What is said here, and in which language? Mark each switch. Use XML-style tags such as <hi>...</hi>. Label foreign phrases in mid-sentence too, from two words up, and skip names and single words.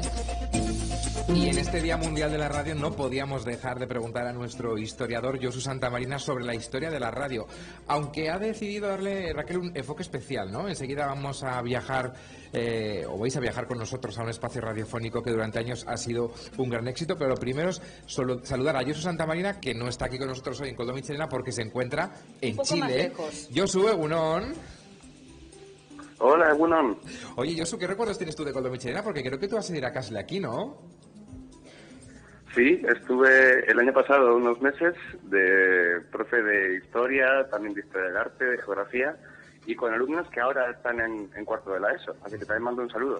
<es>Y en este Día Mundial de la Radio no podíamos dejar de preguntar a nuestro historiador Josu Santamarina sobre la historia de la radio, aunque ha decidido darle, Raquel, un enfoque especial, ¿no? Enseguida vamos a viajar, o vais a viajar con nosotros a un espacio radiofónico que durante años ha sido un gran éxito, pero lo primero es saludar a Josu Santamarina, que no está aquí con nosotros hoy en Koldo Michelena porque se encuentra en Chile.</es> <eu>Josu, egunon. Hola, egunon.</eu> <es>Oye, Josu, ¿qué recuerdos tienes tú de Koldo Michelena? Porque creo que tú vas a ir a Casle aquí, ¿no? Sí, estuve el año pasado unos meses de profe de historia, también de historia del arte, de geografía, y con alumnos que ahora están en cuarto de la ESO, así que también mando un saludo.</es>